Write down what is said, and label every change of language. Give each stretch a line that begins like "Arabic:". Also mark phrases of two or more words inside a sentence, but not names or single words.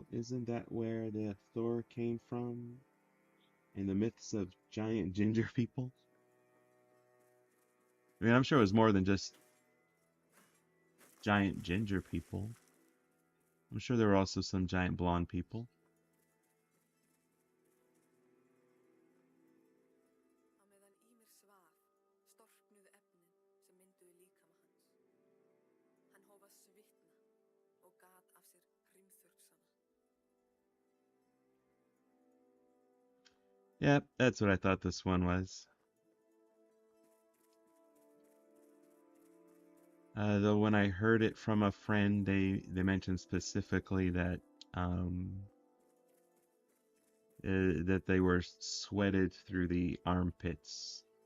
English: Isn't that where the Thor came from? And the myths of giant ginger people? I mean, I'm sure it was more than just giant ginger people. I'm sure there were also some giant blonde people.
Icelandic: Á meðan Ýmir svaf, storknuðu efnin sem mynduðu líkama hans. Hann hóf að svitna og gat af sér hrimþurrksana.
English: Yeah, that's what I thought this one was. Though when I heard it from a friend, they mentioned specifically that that they were sweated through the armpits.